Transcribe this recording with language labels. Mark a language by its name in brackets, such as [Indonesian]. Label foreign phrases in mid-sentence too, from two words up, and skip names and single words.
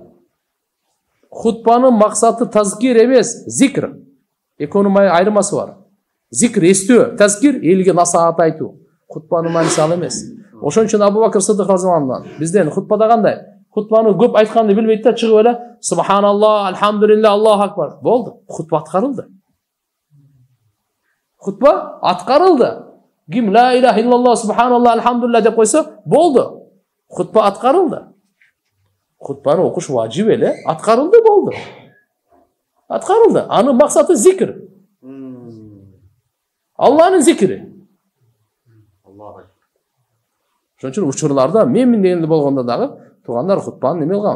[Kyrgyz] Хутбанын максаты тазкир эмес, зикр. Экөөнүн айырмасы бар. Зикр эстөө, тазкир элге насаат айтуу. Хутбанын мааниси ал эмес. Ошон үчүн Абу Бакыр Сыдык [Arabic] رضي الله عنه [Kyrgyz] бизден хутбада кандай? Хутбаны көп айтканды билбейт да, чыгып эле [Arabic] سبحان الله، الحمد لله، الله أكبر. [Kyrgyz] Болду. Хутба аткарылды. Хутба аткарылды. [Arabic] Ким لا إله إلا الله، سبحان الله, [Kyrgyz] альхамдулилlah деп койсо, болду. Хутба аткарылды. Хутбаны окуш важип эле, аткарылды, болду. Аткарылды. Анын максаты зикр. Аллахнын зикри. Ошон үчүн учурларда менмин дегенде болгондо дагы туугандар хутбаны неме кылган.